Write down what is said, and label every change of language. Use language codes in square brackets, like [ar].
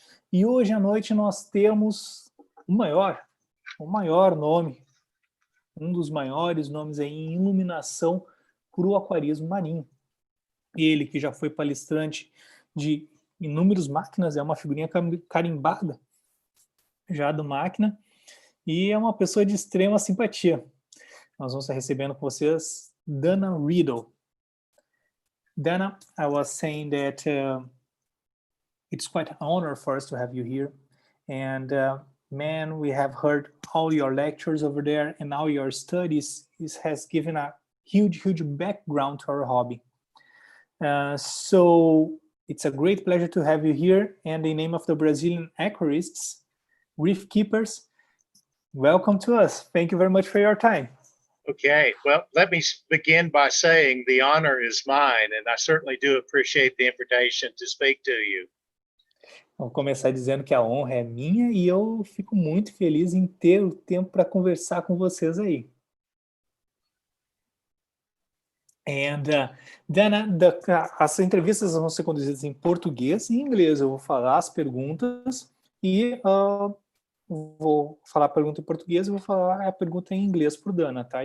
[pt] E hoje à noite nós temos o maior nome, um dos maiores nomes aí em iluminação para o aquarismo marinho. Ele que já foi palestrante de inúmeros máquinas, é uma figurinha carimbada já do máquina, e é uma pessoa de extrema simpatia. Nós vamos estar recebendo com vocês danariddle. [en] Dana, I was saying that it's quite an honor for us to have you here. And man, we have heard all your lectures over there and all your studies. This has given a huge background to our hobby. So it's a great pleasure to have you here. And in the name of the Brazilian aquarists, reef keepers, welcome to us. Thank you very much for your time. Okay, well, let me begin by saying the honor is mine, and I certainly do appreciate the invitation to speak to you. [pt] Vamos começar dizendo que a honra é minha e eu fico muito feliz em ter o tempo para conversar com vocês aí. And Dana, as entrevistas vão ser conduzidas em português e em inglês. Eu vou falar as perguntas e vou falar a pergunta em português e vou falar a pergunta em inglês para o Dana, tá?